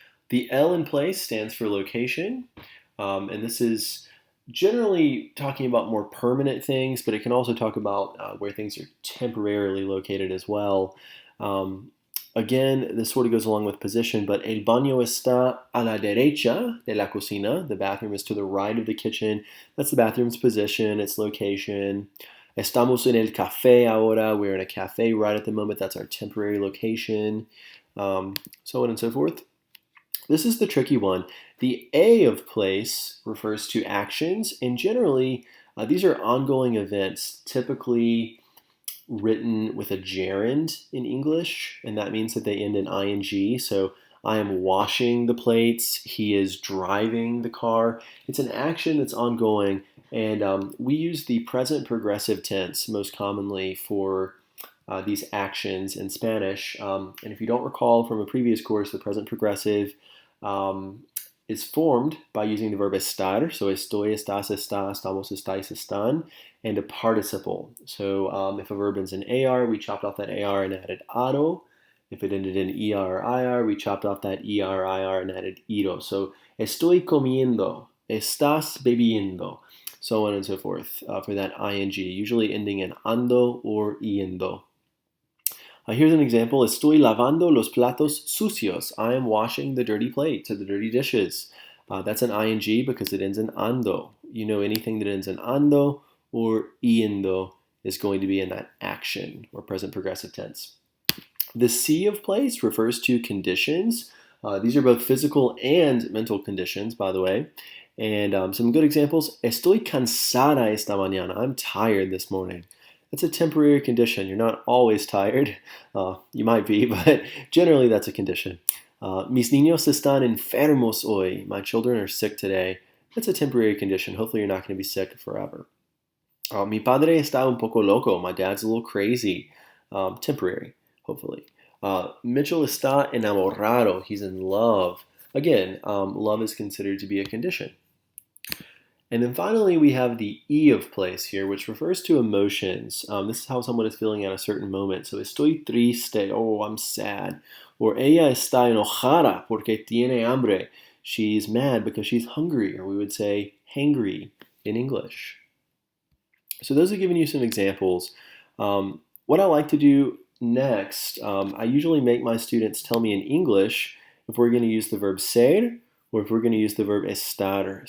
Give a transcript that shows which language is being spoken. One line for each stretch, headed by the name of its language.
English: The L in place stands for location, and this is generally talking about more permanent things, but it can also talk about where things are temporarily located as well. Again, this sort of goes along with position, but el baño está a la derecha de la cocina. The bathroom is to the right of the kitchen. That's the bathroom's position, its location.
Spanish: Estamos en el café ahora.
English: We're in a cafe right at the moment. That's our temporary location. So on and so forth. This is the tricky one. The A of place refers to actions, and generally, these are ongoing events, typically written with a gerund in English, and that means that they end in ing. So I am washing the plates, he is driving the car. It's an action that's ongoing, and we use the present progressive tense most commonly for these actions in Spanish. And if you don't recall from a previous course, the present progressive is formed by using the verb estar.
Spanish: So estoy, estás, está, estamos, estáis, están, and a participle.
English: So if a verb ends in AR, we chopped off that AR and added ado. If it ended in ER or IR, we chopped off that ER, IR, and added ido. So estoy comiendo, estás bebiendo, so on and so forth for that ing, usually ending in ando or yendo. Here's an example.
Spanish: Estoy lavando los platos sucios.
English: I am washing the dirty plates or the dirty dishes. That's an ing because it ends in ando. You know, anything that ends in ando or yendo is going to be in that action or present progressive tense. The C of place refers to conditions. These are both physical and mental conditions, by the way. And some good examples.
Spanish: Estoy cansada esta mañana.
English: I'm tired this morning. That's a temporary condition. You're not always tired. You might be, but generally that's a condition.
Spanish: Mis niños están enfermos hoy.
English: My children are sick today. That's a temporary condition. Hopefully you're not going to be sick forever. Mi padre está un poco loco. My dad's a little crazy. Temporary, hopefully. Mitchell está enamorado. He's in love. Again, love is considered to be a condition. And then finally, we have the E of place here, which refers to emotions. This is how someone is feeling at a certain moment. So, estoy triste. Oh, I'm sad.
Spanish: Or, ella está enojada porque tiene hambre.
English: She's mad because she's hungry. Or we would say hangry in English. So those are giving you some examples. What I like to do next, I usually make my students tell me in English if we're going to use the verb ser or if we're going to use the verb estar.